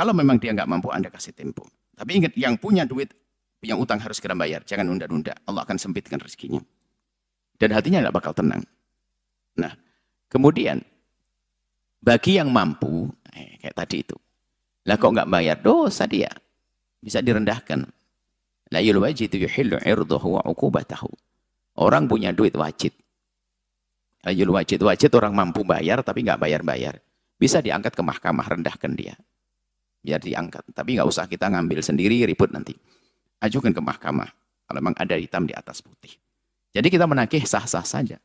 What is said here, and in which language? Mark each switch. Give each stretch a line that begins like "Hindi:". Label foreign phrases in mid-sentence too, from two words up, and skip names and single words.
Indonesian: Kalau memang dia nggak mampu, Anda kasih tempo. Tapi ingat, yang punya duit, punya utang harus segera bayar. Jangan nunda-nunda. Allah akan sempitkan rezekinya. Dan hatinya nggak bakal tenang. Nah, kemudian bagi yang mampu, kayak tadi itu, lah kok nggak bayar, dosa dia bisa direndahkan.
Arabic: لي الواجد يحل عرضه وعقوبته.
Indonesian: Orang punya duit wajib.
Arabic: لي الواجد
Indonesian: orang mampu bayar tapi nggak bayar-bayar. Bisa diangkat ke mahkamah, rendahkan dia. Biar diangkat. Tapi nggak usah kita ngambil sendiri, ribut nanti. Ajukan ke mahkamah. Kalau memang ada hitam di atas putih. Jadi kita menagih sah-sah saja.